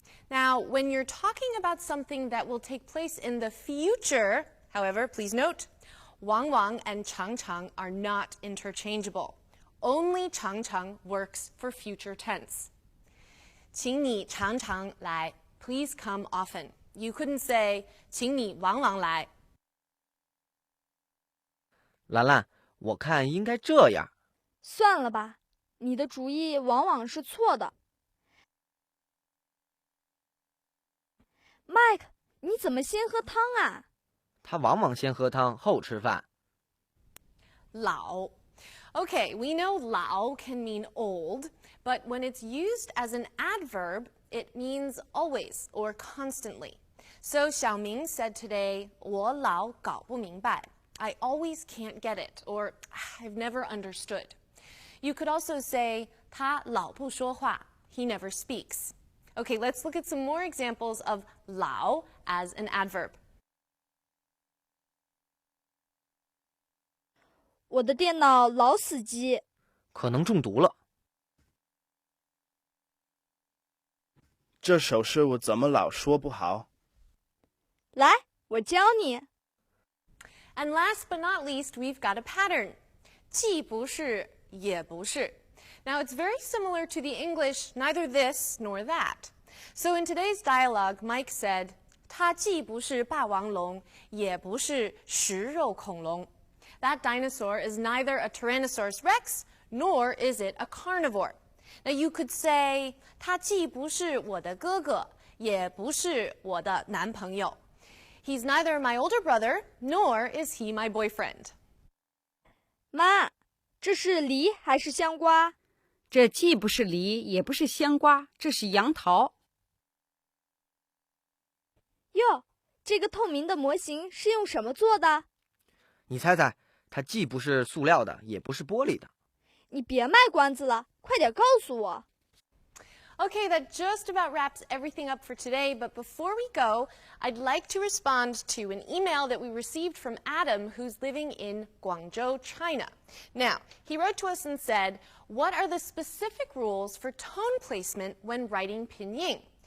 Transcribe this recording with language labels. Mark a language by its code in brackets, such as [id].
[en] Now, when you're talking about something that will take place in the future, however, please note, 往往 and 常常 are not interchangeable. Only 常常 works for future tense. [zh] 请你常常来. [en] Please come often. You couldn't say [zh] 请你往往来. 兰兰，我看应该这样。算了吧，你的主意往往是错的。 Mike， 你怎么先喝汤啊？他往往先喝汤后吃饭。老. [en] Okay, we know 老 can mean old, but when it's used as an adverb, it means always or constantly. So Xiaoming said today, [zh] 我老搞不明白. [en] I always can't get it, or I've never understood. You could also say, [zh] 他老不说话. [en] He never speaks. Okay, let's look at some more examples of 老 as an adverb. [zh] 我的电脑老死机。可能中毒了。这首诗我怎么老说不好？来，我教你。 [en] And last but not least, we've got a pattern. [zh] 既不是，也不是. [en] Now, it's very similar to the English, neither this nor that. So in today's dialogue, Mike said, [zh] 它既不是霸王龙，也不是食肉恐龙. [en] That dinosaur is neither a Tyrannosaurus rex, nor is it a carnivore. Now, you could say, [zh] 他既不是我的哥哥，也不是我的男朋友. [en] He's neither my older brother, nor is he my boyfriend. [zh] 妈，这是梨还是香瓜？这既不是梨，也不是香瓜，这是杨桃。哟，这个透明的模型是用什么做的？你猜猜，它既不是塑料的，也不是玻璃的。你别卖关子了，快点告诉我。 [en] Okay, that just about wraps everything up for today, but before we go, I'd like to respond to an email that we received from Adam, who's living in Guangzhou, China. Now, he wrote to us and said, what are the specific rules for tone placement when writing pinyin?